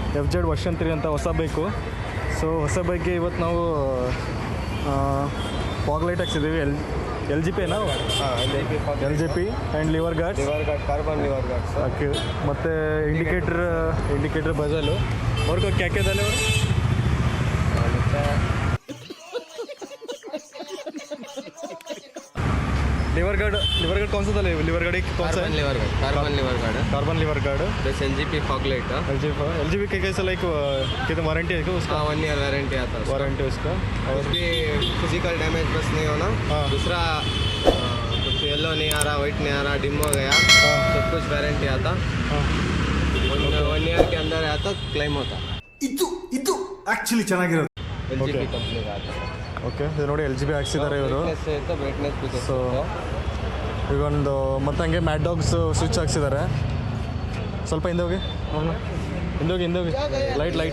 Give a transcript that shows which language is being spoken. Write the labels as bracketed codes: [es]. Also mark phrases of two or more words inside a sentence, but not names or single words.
[kn] ZZ ವರ್ಷನ್ 3 ಅಂತ ಹೊಸ ಬೈಕು. ಸೊ ಹೊಸ ಬೈಕ್ಗೆ ಇವತ್ತು ನಾವು [en] fog light [kn] ಹಾಕ್ಸಿದ್ದೀವಿ. [en] LGP ನಾವು LGP and lever guards, carbon lever guards [kn] ಓಕೆ. ಮತ್ತು ಇಂಡಿಕೇಟರ್ ಬಜಲು [hi] और को क्या क्या डाले [en] lever guard [hi] कौन सा डाले? [en] lever guard [hi] कौन सा है? [en] carbon lever guard plus LGP fog light [hi] LGP के कैसा लाइक कितना वारंटी है उसका? 1 [en] year warranty [hi] आता है वारंटी उसका. और उसकी [en] physical damage [hi] बस नहीं होना. दूसरा कुछ येलो नहीं आ रहा, वाइट नहीं आ रहा, डिम हो गया, सब कुछ वारंटी आता. 1 ईयर के अंदर आता क्लेम होता. [kn] ಇದು ಆಕ್ಚುಲಿ ಚೆನ್ನಾಗಿರೋದು. [hi] LGP ಕಂಪ್ನಿ आता. [kn] ಓಕೆ, ಇದು ನೋಡಿ LGP ಹಾಕ್ಸಿದ್ದಾರೆ ಇವರು. ಸೊ ಈಗ ಒಂದು ಮತ್ತೆ ಹಂಗೆ ಮ್ಯಾಡ್ ಡಾಗ್ಸ್ ಸ್ವಿಚ್ ಹಾಕ್ಸಿದ್ದಾರೆ. ಸ್ವಲ್ಪ ಹಿಂದೆ ಹೋಗಿ ಲೈಟ್